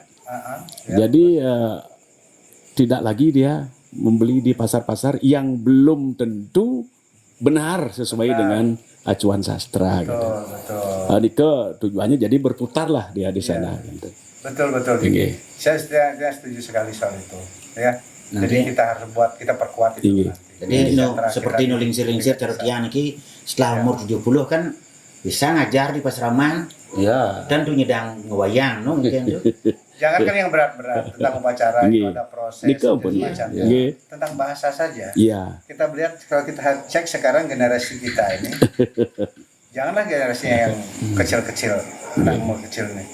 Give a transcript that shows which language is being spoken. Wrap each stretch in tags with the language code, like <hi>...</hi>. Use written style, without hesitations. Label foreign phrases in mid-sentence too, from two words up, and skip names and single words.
<id>Jadi tidak lagi dia membeli di pasar-pasar yang belum tentu benar sesuai dengan acuan sastra. Betul. Nike tujuannya jadi berputarlah dia di sana. Gitu. Betul. Saya setuju sekali soal itu. Ya. Jadi kita harus kita perkuat itu. Jadi seperti lingsir-lingsir</id> <ban>cara tiang niki</ban> <id>setelah umur 70 kan bisa ngajar di Pasraman.</id> <ban>Dan tuh nyedang ngewayang mungkin tuh.</ban> <id>Jangan kan yang berat-berat tentang upacara itu ada proses macamnya. Tentang bahasa saja. Kita melihat kalau kita cek sekarang generasi kita ini, janganlah generasinya yang kecil-kecil, anak umur kecil nih.</id>